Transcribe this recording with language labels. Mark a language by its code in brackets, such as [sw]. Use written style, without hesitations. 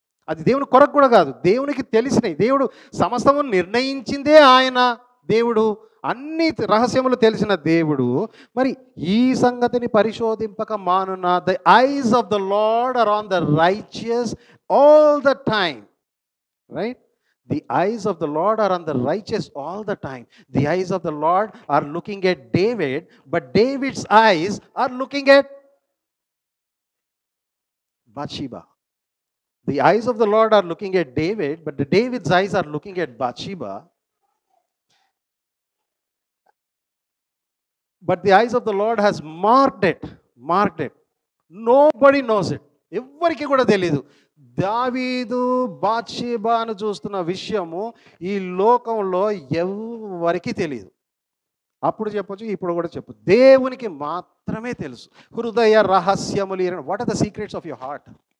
[te] అది దేవుని కొరకు కూడా కాదు, దేవునికి తెలిసినవి. దేవుడు సమస్తము నిర్ణయించిందే ఆయన. దేవుడు అన్ని రహస్యములు తెలిసిన దేవుడు మరి ఈ సంగతిని పరిశోధింపక మానునా. [en] The eyes of the Lord are on the righteous all the time. Right? The eyes of the Lord are on the righteous all the time. The eyes of the Lord are looking at David, but David's eyes are looking at Bathsheba. The eyes of the Lord are looking at David, but David's eyes are looking at Bathsheba. But the eyes of the Lord has marked it. Nobody knows it. [te] ఎవ్వరికి కూడా తెలియదు. దావీదు బాత్షెబాను చూస్తున్న విషయము ఈ లోకంలో ఎవరికి తెలియదు. అప్పుడు చెప్పొచ్చు, ఇప్పుడు కూడా చెప్పు, దేవునికి మాత్రమే తెలుసు. హృదయ రహస్యములు. [en] What are the secrets of your heart?